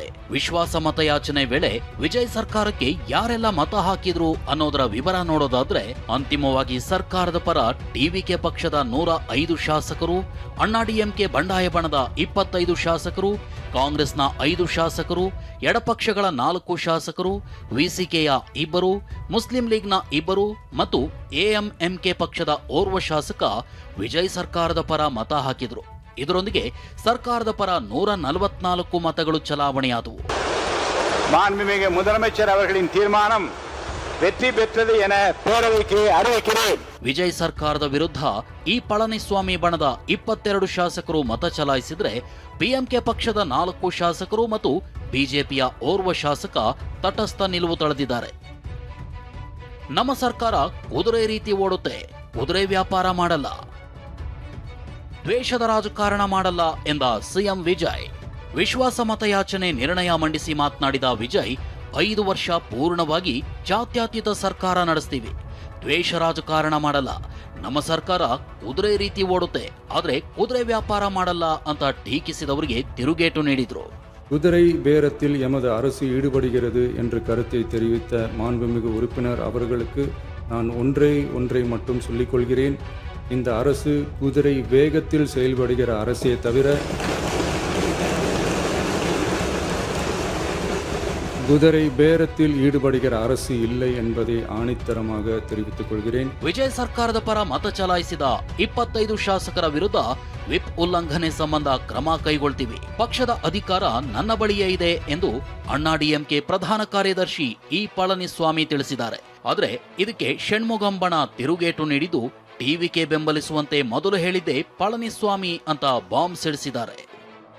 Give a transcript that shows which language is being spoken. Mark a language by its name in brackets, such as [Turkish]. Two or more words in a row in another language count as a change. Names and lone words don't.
[Kannada] ವಿಶ್ವಾಸಮತ ಯಾಚನೆ ವೇಳೆ ವಿಜಯ್ ಸರ್ಕಾರಕ್ಕೆ ಯಾರೆಲ್ಲ ಮತ ಹಾಕಿದ್ರು ಅನ್ನೋದರ ವಿವರ ನೋಡೋದಾದ್ರೆ, ಅಂತಿಮವಾಗಿ ಸರ್ಕಾರದ ಪರ ಟಿವಿಕೆ ಪಕ್ಷದ 105 ಶಾಸಕರು, ಅಣ್ಣಾ ಡಿಎಂಕೆ ಬಂಡಾಯ ಬಣದ 25 ಶಾಸಕರು, ಕಾಂಗ್ರೆಸ್ನ 5 ಶಾಸಕರು, ಎಡಪಕ್ಷಗಳ 4 ಶಾಸಕರು, ವಿಸಿಕೆಯ 2, ಮುಸ್ಲಿಂ ಲೀಗ್ನ 2 ಮತ್ತು ಎಎಂಎಂಕೆ ಪಕ್ಷದ ಓರ್ವ ಶಾಸಕ ವಿಜಯ್ ಸರ್ಕಾರದ ಪರ ಮತ ಹಾಕಿದ್ರು. ಇದರೊಂದಿಗೆ ಸರ್ಕಾರದ ಪರ 144 ಮತಗಳು ಚಲಾವಣೆಯಾದವು. [Tamil] மாண்புமிகு முதலமைச்சர் அவர்களின் தீர்மானம் வெற்றி பெற்றது என பேரவைக்கு அறிவிக்கிறேன். [Kannada] ವಿಜಯ್ ಸರ್ಕಾರದ ವಿರುದ್ಧ ಈ ಪಳನಿಸ್ವಾಮಿ ಬಣದ 22 ಶಾಸಕರು ಮತ ಚಲಾಯಿಸಿದ್ರೆ, ಪಿಎಂಕೆ ಪಕ್ಷದ 4 ಶಾಸಕರು ಮತ್ತು ಬಿಜೆಪಿಯ ಓರ್ವ ಶಾಸಕ ತಟಸ್ಥ ನಿಲುವು ತಳೆದಿದ್ದಾರೆ. ನಮ್ಮ ಸರ್ಕಾರ ಕುದುರೆ ರೀತಿ ಓಡುತ್ತೆ, ಕುದುರೆ ವ್ಯಾಪಾರ ಮಾಡಲ್ಲ, ದ್ವೇಷದ ರಾಜಕಾರಣ ಮಾಡಲ್ಲ ಎಂದ ಸಿಎಂ ವಿಜಯ್. ವಿಶ್ವಾಸಮತ ಯಾಚನೆ ನಿರ್ಣಯ ಮಂಡಿಸಿ ಮಾತನಾಡಿದ ವಿಜಯ್, 5 ವರ್ಷ ಪೂರ್ಣವಾಗಿ ಜಾತ್ಯತೀತ ಸರ್ಕಾರ ನಡೆಸ್ತೀವಿ, ದ್ವೇಷ ರಾಜಕಾರಣ ಮಾಡಲ್ಲ, ನಮ್ಮ ಸರ್ಕಾರ ಕುದುರೆ ರೀತಿ ಓಡುತ್ತೆ, ಆದ್ರೆ ಕುದುರೆ ವ್ಯಾಪಾರ ಮಾಡಲ್ಲ ಅಂತ ಟೀಕಿಸಿದವರಿಗೆ ತಿರುಗೇಟು ನೀಡಿದ್ರು. [Tamil] குதிரை பேரத்தில் எமது அரசு ஈடுபடுகிறது என்று கருத்தை தெரிவித்த மாண்புமிகு உறுப்பினர் அவர்களுக்கு நான் ஒன்றை மட்டும் சொல்லிக்கொள்கிறேன். இந்த அரசு குதிரை வேகத்தில் செயல்படுகிற அரசே தவிர குதிரை பேரத்தில் ஈடுபடுகிற அரசு இல்லை என்பதை ஆணித்தரமாக தெரிவித்துக் கொள்கிறேன். [Kannada] ವಿಜಯ್ ಸರ್ಕಾರದ ಪರ ಮತ ಚಲಾಯಿಸಿದ 25 ಶಾಸಕರ ವಿರುದ್ಧ ವಿಪ್ ಉಲ್ಲಂಘನೆ ಸಂಬಂಧ ಕ್ರಮ ಕೈಗೊಳ್ತೀವಿ. ಪಕ್ಷದ ಅಧಿಕಾರ ನನ್ನ ಬಳಿಯೇ ಇದೆ ಎಂದು ಅಣ್ಣಾ ಡಿಎಂಕೆ ಪ್ರಧಾನ ಕಾರ್ಯದರ್ಶಿ ಇ ಪಳನಿಸ್ವಾಮಿ ತಿಳಿಸಿದ್ದಾರೆ. ಆದರೆ ಇದಕ್ಕೆ ಷಣ್ಮುಗಂಬಣ ತಿರುಗೇಟು ನೀಡಿದ್ದು ಟಿವಿಕೆ ಬೆಂಬಲಿಸುವಂತೆ ಮೊದಲು ಹೇಳಿದ್ದೇ ಪಳನಿಸ್ವಾಮಿ ಅಂತ ಬಾಂಬ್ ಸಿಡಿಸಿದ್ದಾರೆ.